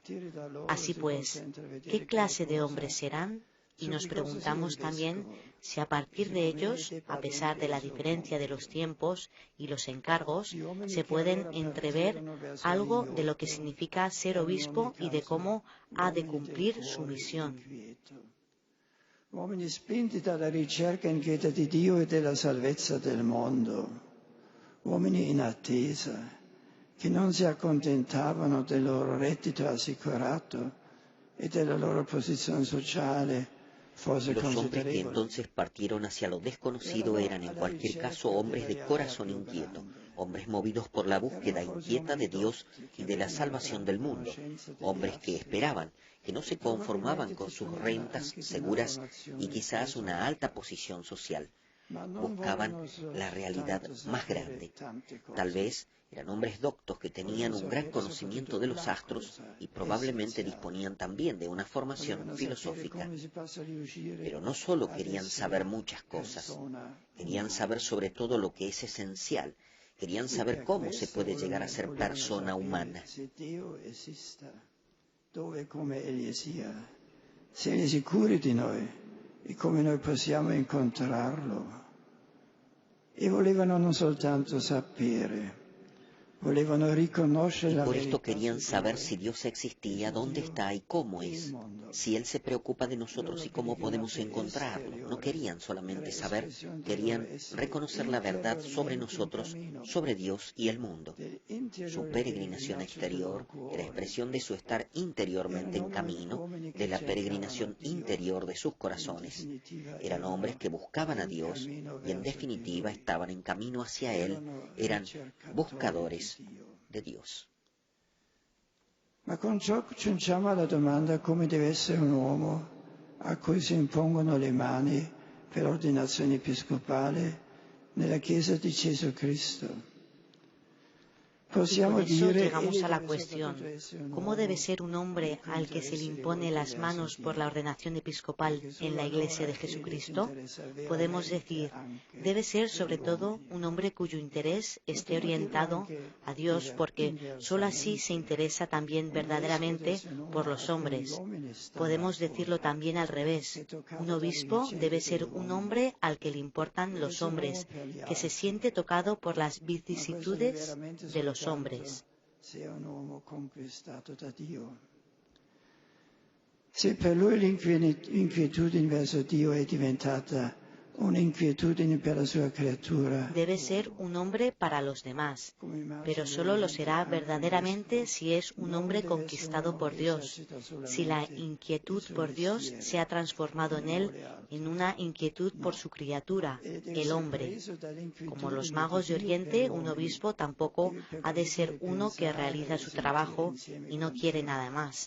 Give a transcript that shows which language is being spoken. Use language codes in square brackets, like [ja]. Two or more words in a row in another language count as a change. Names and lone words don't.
[es] Así pues, ¿qué clase de hombres serán? Y nos preguntamos también si a partir de ellos, a pesar de la diferencia de los tiempos y los encargos, se pueden entrever algo de lo que significa ser obispo y de cómo ha de cumplir su misión. [it] Uomini spinti dalla ricerca inquieta di Dio e della salvezza del mondo, uomini in attesa, che non si accontentavano del loro reddito assicurato e della loro posizione sociale. [es] Los hombres que entonces partieron hacia lo desconocido eran en cualquier caso hombres de corazón inquieto, hombres movidos por la búsqueda inquieta de Dios y de la salvación del mundo, hombres que esperaban, que no se conformaban con sus rentas seguras y quizás una alta posición social. Buscaban la realidad más grande. Tal vez eran hombres doctos que tenían un gran conocimiento de los astros y probablemente disponían también de una formación filosófica. Pero no solo querían saber muchas cosas, querían saber sobre todo lo que es esencial, querían saber cómo se puede llegar a ser persona humana. [it] Siamo sicuri di noi e come noi possiamo incontrarlo. E volevano non soltanto sapere, volevano riconoscere la [es] Por esto [it] verità. [es] querían saber si Dios existía, dónde está y cómo es, si Él se preocupa de nosotros y cómo podemos encontrarlo. No querían solamente saber, querían reconocer la verdad sobre nosotros, sobre Dios y el mundo. Su peregrinación exterior era expresión de su estar interiormente en camino, de la peregrinación interior de sus corazones. Eran hombres que buscaban a Dios y en definitiva estaban en camino hacia Él, eran buscadores de Dios. [it] Ma con ciò giungiamo alla domanda come deve essere un uomo a cui si impongono le mani per ordinazione episcopale nella Chiesa di Gesù Cristo. [es] Y con eso llegamos a la cuestión, ¿cómo debe ser un hombre al que se le impone las manos por la ordenación episcopal en la Iglesia de Jesucristo? Podemos decir, debe ser sobre todo un hombre cuyo interés esté orientado a Dios, porque sólo así se interesa también verdaderamente por los hombres. Podemos decirlo también al revés, un obispo debe ser un hombre al que le importan los hombres, que se siente tocado por las vicisitudes de los hombres. [it] Se per lui l'inquietudine verso Dio è diventata un'inquietudine per la sua creatura. [es] Debe ser un hombre para los demás, pero solo lo será verdaderamente si es un hombre conquistado por Dios, si la inquietud por Dios se ha transformado en él en una inquietud por su criatura, el hombre. Como los magos de Oriente, un obispo tampoco ha de ser uno que realiza su trabajo y no quiere nada más.